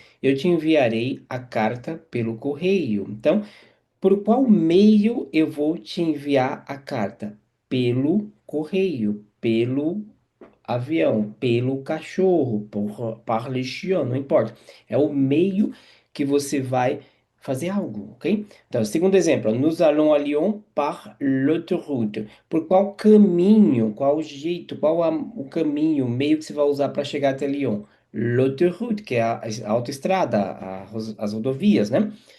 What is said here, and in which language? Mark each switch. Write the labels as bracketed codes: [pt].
[pt] Eu te enviarei a carta pelo correio. Então, por qual meio eu vou te enviar a carta? Pelo correio, pelo avião, pelo cachorro, [fr] par le chien, [pt] não importa. É o meio que você vai fazer algo, ok? Então, segundo exemplo, [fr] nous allons à Lyon par l'autoroute. [pt] Por qual caminho, qual jeito, o caminho, o meio que você vai usar para chegar até Lyon? L'autoroute, que é a autoestrada, as rodovias, né?